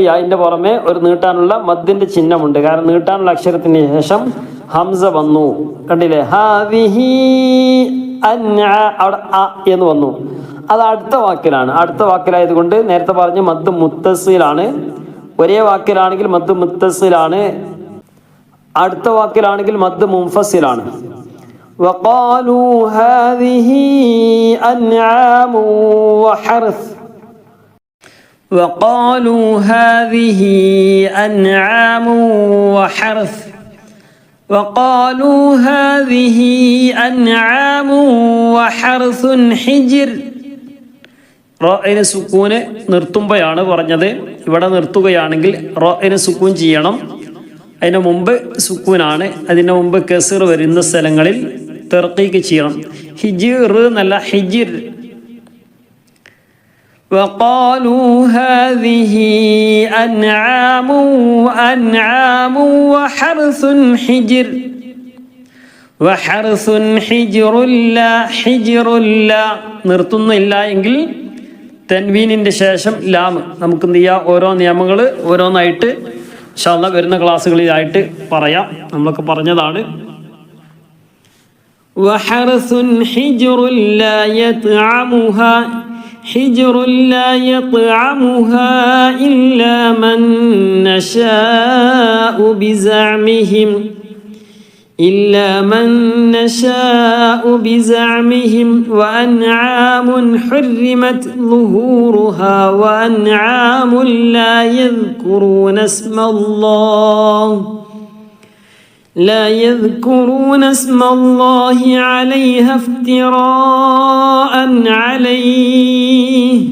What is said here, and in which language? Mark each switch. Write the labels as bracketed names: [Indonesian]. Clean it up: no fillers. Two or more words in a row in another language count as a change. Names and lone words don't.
[Malayalam] യാൻ്റെ പുറമെ ഒരു നീട്ടാനുള്ള മദ്ദിൻ്റെ ചിഹ്നമുണ്ട്. കാരണം നീട്ടാനുള്ള അക്ഷരത്തിന് ശേഷം ഹംസ വന്നു, കണ്ടില്ലേ? ഹാദിഹി അവിടെ അ എന്ന് വന്നു. അത് അടുത്ത വാക്കിലാണ്. അടുത്ത വാക്കിലായതുകൊണ്ട് നേരത്തെ പറഞ്ഞ് മദ് മുത്തസിലാണ്. ഒരേ വാക്കിലാണെങ്കിൽ മദ് മുത്തസിലാണ്, അടുത്ത വാക്കിലാണെങ്കിൽ മദ് മുൻഫസിലാണ്. [Arabic] وقالوا هذه أنعام وحرث. وقالوا هذه أنعام وحرث. وقالوا هذه أنعام وحرث حجر. [Malayalam] റോയിന് സുക്കൂന് നിർത്തുമ്പോഴാണ് പറഞ്ഞത്. ഇവിടെ നിർത്തുകയാണെങ്കിൽ റോയിന് സുക്കൂൻ ചെയ്യണം. അതിന് മുമ്പ് സുക്കൂനാണ്. അതിന് മുമ്പ് കസർ വരുന്ന സ്ഥലങ്ങളിൽ തർക്കീക്ക് ചെയ്യണം. ഹിജിർ എന്നല്ല, ഹിജിർ. [Arabic] وقالوا هذه أنعام وحرث حجر. وحرث حجر لا حجر لا [Malayalam] നിർത്തുന്നില്ല എങ്കിൽ തൻവീനിൻ്റെ ശേഷം ലാം. നമുക്ക് എന്ത് ചെയ്യാം, ഓരോ നിയമങ്ങൾ ഓരോന്നായിട്ട് [Arabic] إن شاء الله [Malayalam] വരുന്ന ക്ലാസ്സുകളിലായിട്ട് പറയാം. നമ്മളൊക്കെ പറഞ്ഞതാണ്. [Arabic] وحرث حجر لا يطعمها حجر لا يطعمها إلا من نشاء بزعمهم وأنعام حرمت ظهورها وأنعام لا يذكرون اسم الله عليها افتراء عليه.